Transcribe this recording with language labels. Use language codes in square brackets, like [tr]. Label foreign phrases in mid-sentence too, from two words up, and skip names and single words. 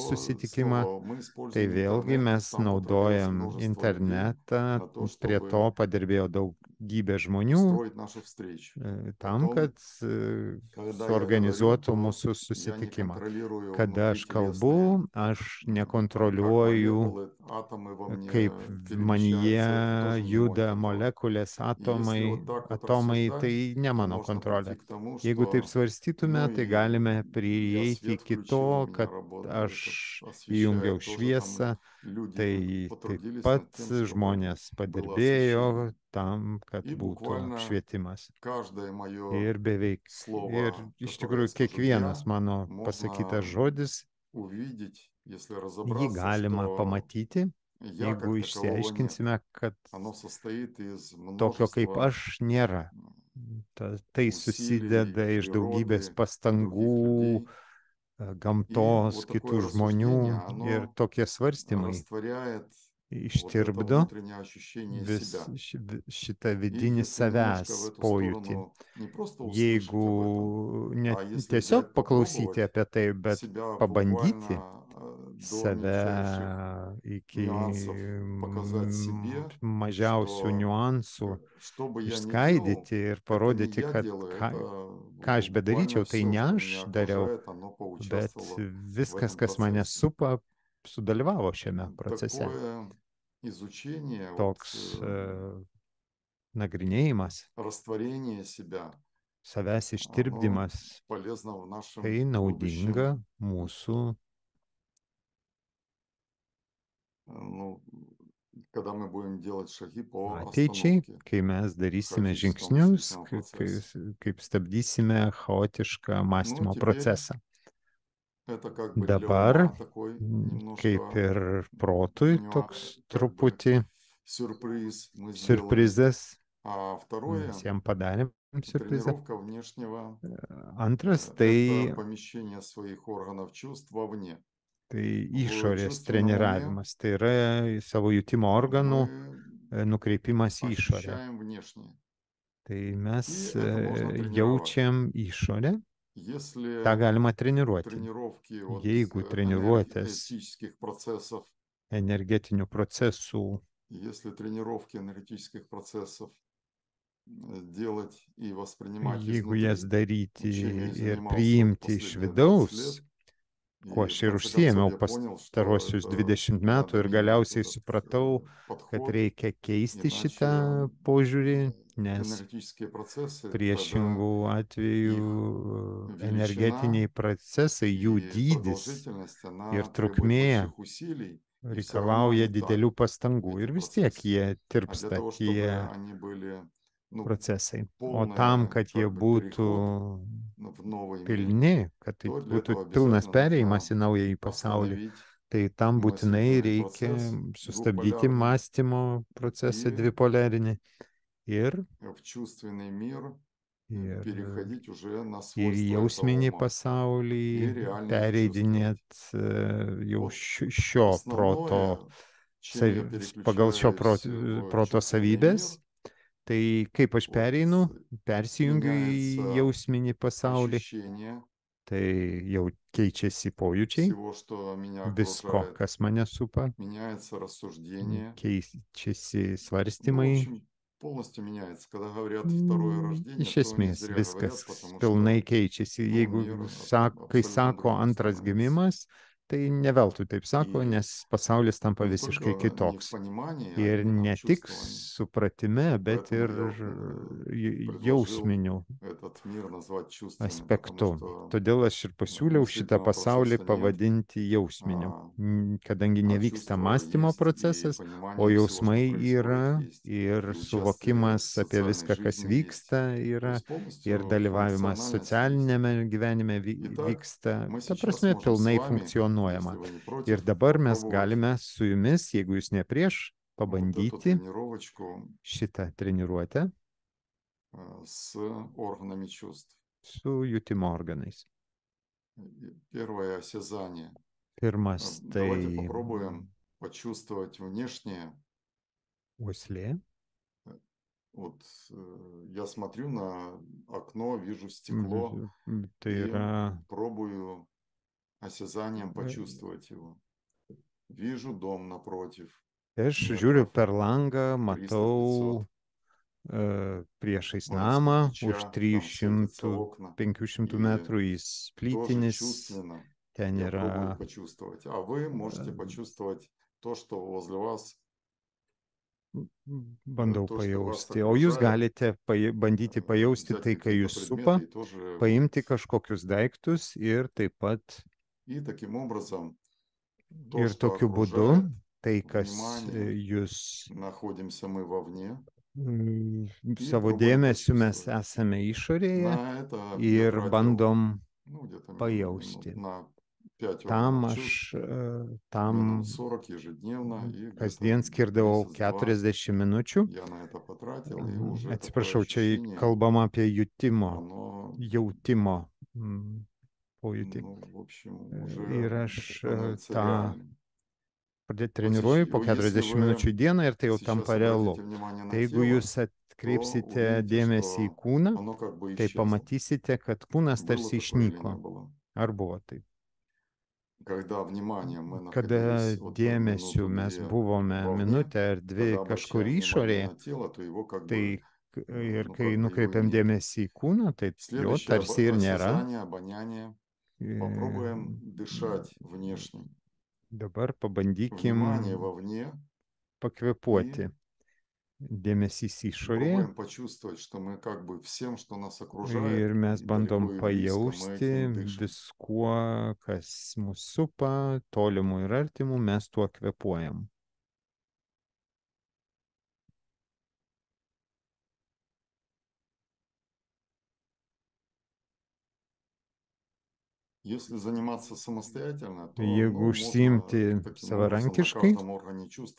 [ru] то [lt] susitikimą, [ru] снова мы [lt] tai [ru] используем [lt] vėlgi [ru] интернет, [lt] mes [ru] там потрудилось [lt] naudojam [ru] множество людей [lt] internetą, [ru] на то, [lt] prie to [ru] чтобы [lt] padirbėjo daugybė žmonių [ru] устроить нашу встречу. [lt] tam, [ru] Потом, [lt] kad [ru] когда я говорю, [lt] suorganizuotų [ru] то [lt] mūsų [ru] я не [lt] susitikimą. [ru] контролирую [lt] Kada aš kalbu, [ru] внутрителесные, [lt] aš [ru] как [lt] nekontroliuoju, [ru] молекулы, атомы во мне [lt] kaip manyje [ru] перемещаются, это тоже не мой [lt] juda [ru] контроль. [lt] molekulės, [ru] И если [lt] atomai, [ru] вот так вот [lt] atomai, [ru] рассуждать, [lt] tai ne [ru] то [lt] mano [ru] можно прийти [lt] kontrolė. [ru] к тому, [lt] Jeigu taip [ru] что, [lt] svarstytume, [ru] ну [lt] tai [ru] и [lt] galime [ru] я [lt] prieiti [ru] свет [lt] iki [ru] включил, у [lt] to, [ru] меня [lt] kad [ru] работает, [lt] aš įjungiau [ru] освещает, тоже там [lt] šviesą, [ru] люди [lt] tai taip [ru] потрудились [lt] pat [ru] над тем, чтобы [lt] žmonės [ru] было [lt] padirbėjo [ru] освещение. [lt] tam, kad [ru] И [lt] būtų [ru] буквально [lt] apšvietimas. [ru] каждое мое [lt] Ir beveik, ir [ru] слово, [lt] iš [ru] которое я [lt] tikrųjų [ru] скажу [lt] kiekvienas [ru] «я», [lt] mano pasakytas [ru] можно [lt] žodis, [ru] увидеть, если [lt] jį [ru] разобраться, [lt] galima [ru] что [lt] pamatyti, [ru] «я» [lt] jeigu [ru] как такового нет. [lt] išsiaiškinsime, kad [ru] Оно состоит из [lt] tokio kaip [ru] множества [lt] aš nėra. Tai [ru] усилий [lt] susideda iš daugybės [ru] природы, [lt] pastangų, [ru] других людей. И [lt] gamtos, [ru] вот [lt] kitų [ru] такое [lt] žmonių ir [ru] рассуждение, [lt] tokie [ru] оно [lt] svarstymai [ru] растворяет вот это [lt] ištirpdo [ru] внутреннее ощущение [lt] vis [ru] себя. [lt] šitą [ru] И [lt] vidinį [ru] если немножко в [lt] savęs [ru] эту [lt] pojūtį. [ru] сторону не просто услышать об этом, [lt] Jeigu ne [ru] а если [lt] tiesiog [ru] взять, [lt] paklausyti [ru] попробовать [lt] apie tai, bet [ru] себя [lt] pabandyti [ru] буквально до мельчайших [lt] save iki [ru] нюансов показать себе, [lt] mažiausių [ru] что [lt] niuansų [ru] что бы я ни делал, [lt] išskaidyti ir [ru] это не [lt] parodyti, [ru] я [lt] kad [ru] делаю, [lt] ką [ru] это [lt] aš [ru] буквально [lt] bedaryčiau, tai [ru] все, [lt] ne [ru] что [lt] aš [ru] меня [lt] dariau, [ru] окружает, оно [lt] bet [ru] поучаствовало в [lt] viskas, [ru] этом [lt] kas mane [ru] процессе. [lt] supa, sudalyvavo šiame procese. [ru] Такое изучение, вот, [lt] Toks nagrinėjimas, [ru] растворение себя, [lt] savęs [ru] оно [lt] ištirpdymas, [ru] полезно в нашем [lt] tai naudinga [ru] будущем, [lt] mūsų, [ru] ну, когда мы будем делать шаги по [lt] ateičiai, [ru] остановке [lt] kai mes darysime [ru] хаотического [lt] žingsnius, [ru] мыслительного процесса. [lt] kaip stabdysime chaotišką [ru] Ну, [lt] mąstymo [ru] теперь [lt] procesą. [ru] это как бы для [lt] Dabar, [ru] ума такой [lt] kaip [ru] немножко [lt] ir protui, toks [ru] как бы [lt] truputį [ru] сюрприз мы сделали. [lt] siurprizas, [ru] А второе, [lt] mes jam padarėm siurprizą. [ru] тренировка внешнего, [lt] Antras, [ru] это [lt] tai [ru] помещение своих органов чувств вовне. [lt] Tai [ru] В [lt] išorės [ru] чувственном уме [lt] treniravimas, tai yra savo jutimo organų [ru] мы [lt] nukreipimas į išorę. [ru] ощущаем внешнее. [lt] Tai mes [ru] И это можно тренировать. [lt] jaučiam išorę, [ru] Если [lt] tą galima treniruoti. [ru] тренировки вот [lt] Jeigu treniruotės [ru] энергетических процессов [lt] energetinių procesų [ru] Если тренировки энергетических процессов делать и воспринимать [lt] Jeigu [ru] изнутри, [lt] jas daryti [ru] чем я и [lt] ir [ru] занимался вот [lt] priimti iš [ru] последние 20 [lt] vidaus, [ru] лет, [lt] kuo [ru] и [lt] aš [ru] в [lt] ir [ru] конце концов [lt] užsiėmiau [ru] я понял, что [lt] pastarosius [ru] это [lt] 20 metų [ru] надо [lt] ir [ru] менять [lt] galiausiai [ru] этот [lt] supratau, kad [ru] подход, [lt] reikia keisti šitą [ru] иначе [lt] požiūrį, nes [ru] энергетические процессы тогда [lt] priešingų atveju [ru] их величина [lt] energetiniai procesai, jų [ru] и [lt] dydis [ru] продолжительность, [lt] ir [ru] она требует [lt] trukmė [ru] больших усилий, и все равно [lt] reikalauja [ru] они так, [lt] didelių pastangų [ru] эти [lt] ir vis tiek [ru] процессы. [lt] jie [ru] А для [lt] tirpsta, [ru] того, чтобы [lt] tie [ru] они были, ну, [lt] procesai. O tam, [ru] полная, [lt] kad jie [ru] как бы, [lt] būtų [ru] переход в новый мир, [lt] pilni, kad tai [ru] то для [lt] būtų [ru] этого [lt] pilnas [ru] обязательно [lt] perėjimas [ru] нужно [lt] į naująjį pasaulį, [ru] остановить [lt] tai tam būtinai [ru] мыслительный [lt] reikia [ru] процесс [lt] sustabdyti [ru] двухполярный [lt] mąstymo procesą [ru] и [lt] dvipolarinį ir, [ru] в чувственный мир [lt] ir, [ru] переходить уже на [lt] ir į [ru] свойства этого [lt] jausminį [ru] ума [lt] pasaulį, [ru] и реально их чувствовать. [lt] pereidinėt jau [ru] Вот [lt] šio proto, [ru] основное, чем я [lt] pagal šio [ru] переключаюсь в [lt] proto [ru] чувственный мир, [lt] savybės. Tai kaip aš [ru] вот [lt] pereinu, persijungiu į [ru] меняется [lt] jausminį pasaulį, [ru] ощущение [lt] tai jau keičiasi pojūčiai [ru] всего, что меня [lt] visko, [ru] окружает, [lt] kas mane supa, [ru] меняется рассуждение, [lt] keičiasi [ru] ну, в [lt] svarstymai. [ru] общем, полностью меняется. Когда говорят второе рождение, [lt] Iš [ru] то не [lt] esmės [ru] зря [lt] viskas [ru] говорят, потому [lt] pilnai [ru] что, [lt] keičiasi. [ru] ну, [lt] Jeigu [ru] мир [lt] kai [ru] абсолютно [lt] sako [ru] другим [lt] antras [ru] становится. [lt] gimimas, tai ne veltui taip sako, [ru] И [lt] nes pasaulis tampa [ru] не [lt] visiškai [ru] только не в [lt] kitoks. [ru] понимании, а [lt] Ir [ru] именно в [lt] ne tik [ru] чувствовании. [lt] supratime, bet [ru] Поэтому [lt] ir [ru] я предложил [lt] jausminiu [ru] этот мир назвать чувственным, потому [lt] aspektu. [ru] что [lt] Todėl aš ir pasiūliau šitą [ru] мыслительного [lt] pasaulį [ru] процесса нет, [lt] pavadinti jausminiu, kadangi [ru] а [lt] nevyksta [ru] чувство [lt] mąstymo [ru] есть, и [lt] procesas, o [ru] понимание всего, что [lt] jausmai [ru] происходит, [lt] yra, [ru] есть, [lt] ir [ru] и участие [lt] suvokimas [ru] в [lt] apie [ru] социальной [lt] viską, kas [ru] жизни есть. [lt] vyksta, [ru] То [lt] yra, [ru] есть [lt] ir [ru] полностью [lt] dalyvavimas [ru] функциональность есть. [lt] socialinėme gyvenime [ru] Итак, [lt] vyksta, [ru] мы [lt] ta [ru] сейчас [lt] prasme, [ru] можем с [lt] pilnai [ru] вами, если [lt] funkcionuojama. [ru] вы не [lt] Ir [ru] против, [lt] dabar mes [ru] попробовать [lt] galime su jumis, jeigu jūs ne prieš, [ru] вот эту [lt] pabandyti [ru] тренировочку [lt] šitą treniruotę [ru] с органами чувств. [lt] su jutimo organais. [ru] Первое осязание. [lt] Pirmas [ru] Давайте [lt] tai [ru] попробуем почувствовать внешнее. [lt] uoslė. [ru] Вот я смотрю на окно, вижу стекло [lt] Tai [ru] и [lt] yra [ru] пробую осязанием почувствовать его. Вижу дом напротив. [lt] aš žiūriu [ru] Метров [lt] per langą, [ru] 300-500. [lt] matau priešais [ru] Ну, из [lt] namą, už [ru] кирпича, там светятся [lt] 300-500 [ru] окна. [lt] metrų jis [ru] Тоже [lt] plytinis, [ru] чувственно [lt] ten [ru] я пробую [lt] yra [ru] почувствовать. А вы можете почувствовать то, что возле вас, [lt] bandau [ru] то, что вас [lt] pajausti, o jūs [ru] окружает. [lt] galite bandyti pajausti [ru] Взять [lt] tai, ką [ru] какие-то [lt] jūs supa, [ru] предметы и тоже [lt] paimti [ru] вот. [lt] kažkokius daiktus ir taip pat [ru] И таким образом то, [lt] ir [ru] что [lt] tokiu būdu [ru] окружает, [lt] tai, kas [ru] внимание, [lt] jūs [ru] находимся мы вовне, и [lt] savo [ru] пробуем [lt] dėmesiu mes [ru] почувствовать. [lt] esame išorėje [ru] На это я [lt] ir [ru] тратил, [lt] bandom [ru] ну, где-то минут [lt] pajausti. [ru] на 5 [lt] Tam [ru] органов [lt] aš [ru] чувств, [lt] tam [ru] минут 40 ежедневно, и [lt] kasdien [ru] где-то [lt] skirdavau [ru] месяц-два [lt] 40 minučių. [ru] я на это потратил, и уже такое [lt] Atsiprašau, čia [ru] ощущение, [lt] kalbama apie jutimo pojūtį. [ru] ну, в общем, [lt] Ir [ru] уже [lt] aš [ru] становится [lt] tą [ru] реальным. [lt] treniruoju po [ru] Если [lt] 40 [ru] вы [lt] minučių į dieną ir tai jau [ru] сейчас [lt] tampa realu. [ru] обратите внимание [lt] Tai [ru] на [lt] jeigu [ru] тело, [lt] jūs [ru] то [lt] atkreipsite [ru] увидите, [lt] dėmesį į [ru] что [lt] kūną, [ru] оно как бы [lt] tai [ru] исчезло. [lt] pamatysite, kad kūnas [ru] Было [lt] tarsi [ru] такое или не [lt] išnyko. [ru] было? [lt] Ar buvo taip? [ru] Когда вниманием мы [lt] Kada [ru] находились вот [lt] dėmesiu mes [ru] минуту-две [lt] buvome [ru] вовне, [lt] minutę ar dvi [ru] тогда [lt] kažkur [ru] обращаем внимание [lt] išorėje, [ru] на тело, то его как [lt] tai [ru] бы, [lt] ir [ru] ну, [lt] kai [ru] как бы его и [lt] nukreipiam [ru] нет. [lt] dėmesį į kūną, tai jo [ru] Следующее [lt] tarsi ir nėra. [ru] осязание, обоняние. Попробуем дышать внешне. [lt] Dabar [ru] Внимание [lt] pabandykim [ru] вовне и [lt] pakvėpuoti. Dėmesys išorėje [ru] пробуем почувствовать, что мы как бы всем, что нас окружает, [lt] ir mes [ru] и [lt] bandom [ru] далеко и близко, мы [lt] pajausti [ru] этим дышим. [lt] viskuo, kas mus supa, tolimu ir artimu, mes tuo kvėpuojam. [ru] Если заниматься самостоятельно, то [lt] Jeigu [ru] можно [lt] užsiimti [ru] таким образом на [lt] savarankiškai, [ru] каждом органе чувства